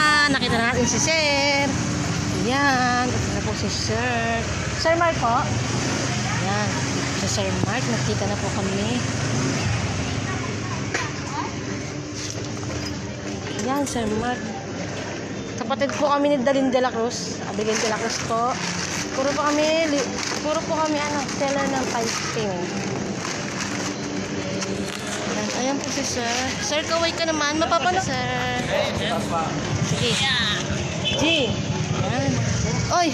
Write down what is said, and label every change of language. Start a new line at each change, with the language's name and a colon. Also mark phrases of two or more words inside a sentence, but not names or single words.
Filipino: Nakita na natin si Sir. Ayan. Ito na po si Sir. Sir Mark po. Ayan. Si Sir Mark. Nakita na po kami. Ayan, Sir Mark. Kapatid po kami ni Dalin de la Cruz. Abilin de la Cruz po. Puro po kami seller ng piping. Ayan po si Sir. Sir, kaway ka naman. Mapapanood. Sir. Sige. G. Ayan. Oy.